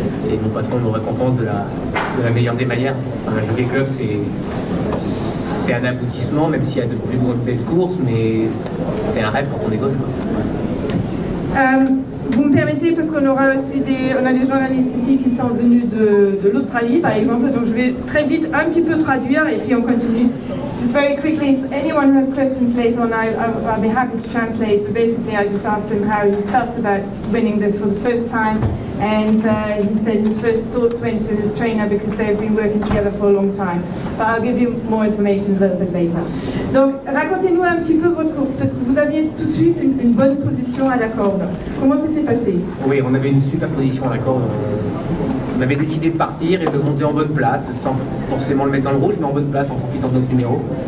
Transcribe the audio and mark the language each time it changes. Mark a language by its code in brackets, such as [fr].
[fr] Et mon patron me récompense de la meilleure des manières. Enfin, jouer des clubs, c'est un aboutissement, même s'il y a de plus belles courses, mais c'est un rêve quand on est gosse, quoi. Vous me permettez, parce qu'on aura aussi on a des journalistes ici qui sont venus de l'Australie, par exemple, donc je vais très vite un petit peu traduire et puis on continue. [en] Just very quickly, if anyone has questions later on, I'll be happy to translate, but basically I just asked him how he felt about winning this for the first time, and he said his first thoughts went to his trainer because they've been working together for a long time. But I'll give you more information a little bit later. [fr] Donc, racontez-nous un petit peu votre course, parce que vous aviez tout de suite une bonne position à la corde. Comment ça s'est passé? Oui, on avait une super position à la corde. On avait décidé de partir et de monter en bonne place, sans forcément le mettre dans le rouge, mais en bonne place en profitant de notre numéro.